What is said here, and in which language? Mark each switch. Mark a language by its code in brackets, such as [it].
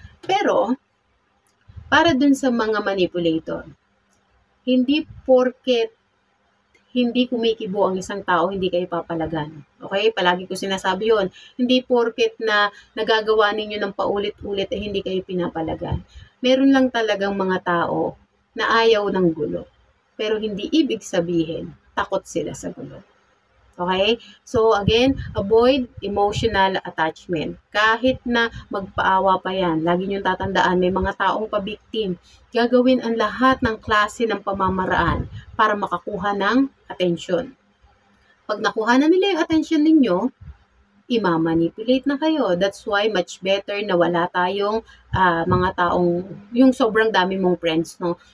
[tl] Pero, para dun sa mga manipulator, hindi porket hindi kumikibo ang isang tao, hindi kayo papalagan. Okay? Palagi ko sinasabi yon. Hindi porket na nagagawa ninyo ng paulit-ulit hindi kayo pinapalagan. Meron lang talagang mga tao na ayaw ng gulo. Pero hindi ibig sabihin, takot sila sa gulo. Okay? [en] So again, avoid emotional attachment. [tl] Kahit na magpaawa pa yan, lagi niyong tatandaan, may mga taong pabiktim. Gagawin ang lahat ng klase ng pamamaraan para makakuha ng atensyon. Pag nakuha na nila yung atensyon ninyo, imamanipulate na kayo. [en] That's why much better [tl] na wala tayong mga taong, yung sobrang dami mong friends, no?